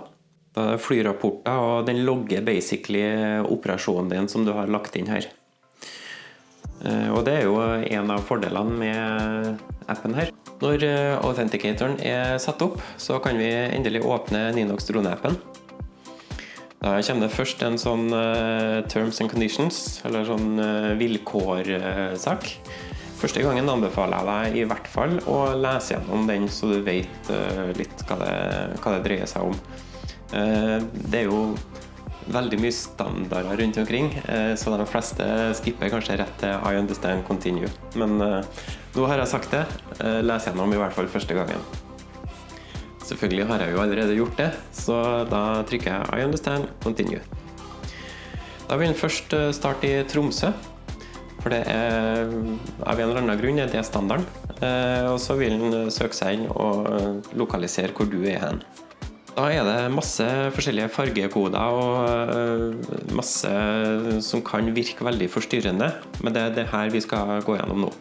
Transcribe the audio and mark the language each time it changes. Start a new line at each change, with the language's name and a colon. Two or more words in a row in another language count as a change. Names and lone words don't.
Norwegian: Da er det flyrapporter, og den logger basically operasjonen din som du har lagt inn her. Og det er jo en av fordelene med appen her. Når authenticatoren er satt opp, så kan vi endelig åpne Ninox Drone-appen. Da kommer det først en sånn
English: terms and conditions,
Norwegian: eller sånn vilkårsak. Første gangen anbefaler jeg deg i hvert fall å lese gjennom den, så du vet litt hva det dreier seg om. Det er jo veldig mye standarder rundt omkring, så de fleste skipper kanskje rett til
English: I understand continue.
Norwegian: Men nå har jeg sagt det, les gjennom i hvert fall første gangen. Selvfølgelig har jeg jo allerede gjort det, så da trykker jeg
English: I understand continue.
Norwegian: Da vil den først starte i Tromsø, for det er av en eller annen grunn det standarden, og så vil den søke seg inn og lokalisere hvor du er hen. Da er det masse forskjellige fargekoder og masse som kan virke veldig forstyrrende, men det er det her vi skal gå gjennom nå.